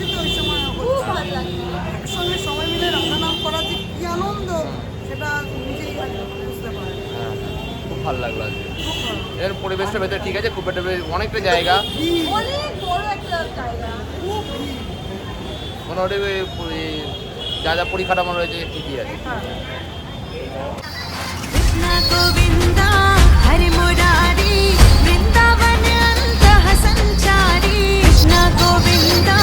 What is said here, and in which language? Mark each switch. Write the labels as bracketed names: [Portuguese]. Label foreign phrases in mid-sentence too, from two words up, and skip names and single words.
[Bangla] একসঙ্গে সবাই মিলে রাধা নাম করা যে কি আনন্দ, সেটা নিজেই বুঝতে পারে। হ্যাঁ, খুব ভালো লাগলো আজকে। এর পরিবেশটা ভেতরে ঠিক আছে, খুব একটা অনেকটা জায়গা, অনেক বড় একটা জায়গা, মোটামুটি যা যা পরিকাঠামো রয়েছে ঠিকই আছে। [Sanskrit] कृष्ण गोविन्दा हरि मुरारी वृन्दावन अन्तः सञ्चारी कृष्ण गोविन्द